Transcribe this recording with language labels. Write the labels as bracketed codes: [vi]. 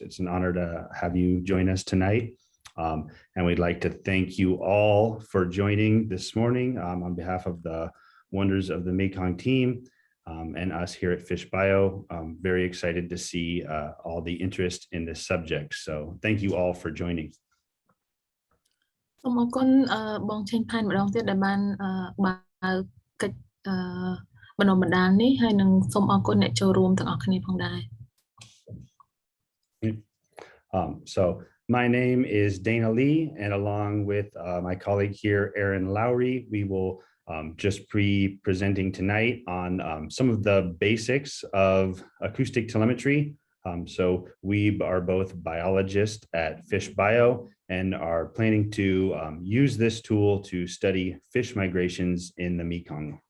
[en] It's an honor to have you join us tonight. And we'd like to thank you all for joining this morning on behalf of the Wonders of the Mekong team and us here at Fish Bio. I'm very excited to see all the interest in this subject. So thank you all for joining. [km] សូមអរគុណបងឆេងផែនម្ដងទៀតដែលបានបើកកិច្ចបណ្ដុះបណ្ដាលនេះហើយនឹងសូមអរគុណអ្នកចូលរួមទាំងអស់គ្នាផងដែរ [en] So my name is Dana Lee, and along with my colleague here, Erin Loury, we will just be presenting tonight on some of the basics of acoustic telemetry. So we are both biologists at Fish Bio and are planning to use this tool to study fish migrations in the Mekong.